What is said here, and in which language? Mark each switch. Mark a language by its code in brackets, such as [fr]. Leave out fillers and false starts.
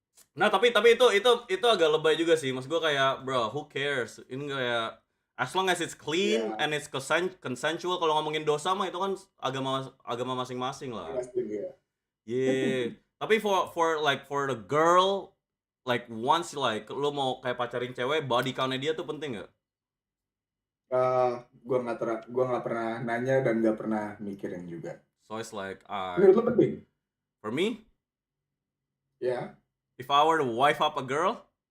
[id] Nah tapi itu agak lebay juga sih. Mas gue kayak, [en] bro, who cares? [id] Ini kayak [en] as long as it's clean and it's consensual. [id] Kalau ngomongin dosa mah itu kan agama masing-masing lah. Yeah. Tapi [en] for the girl, like once like [id] lo mau kayak pacarin cewek, body count-nya dia tuh penting nggak? Gue nggak pernah nanya dan nggak pernah mikirin juga. [en] So it's like, [id] Menurut lo penting? [en] for me, [id] Ya. [en] if I were to wife up a girl,